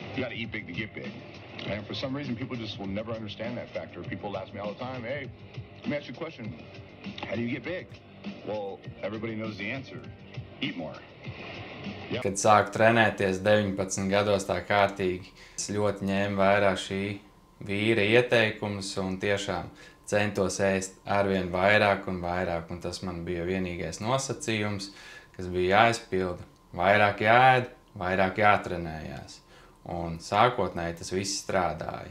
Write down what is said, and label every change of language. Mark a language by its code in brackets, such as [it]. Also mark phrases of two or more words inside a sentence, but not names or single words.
[en] You got to eat big to get big. And for some reason, people just will never understand that factor. People ask me all the time, hey, let me ask you a question. How do you get big? Well, everybody knows the answer. Eat more. Yep. [lv] Kad sāku trenēties 19 gados tā kārtīgi, es ļoti ņēmu vērā šī vīra ieteikumus un tiešām centos ēst arvien vairāk un vairāk. Un tas man bija vienīgais nosacījums, kas bija jāizpilda. Vairāk jāēd, vairāk jātrenējās. Un sākotnēji tas viss strādāja.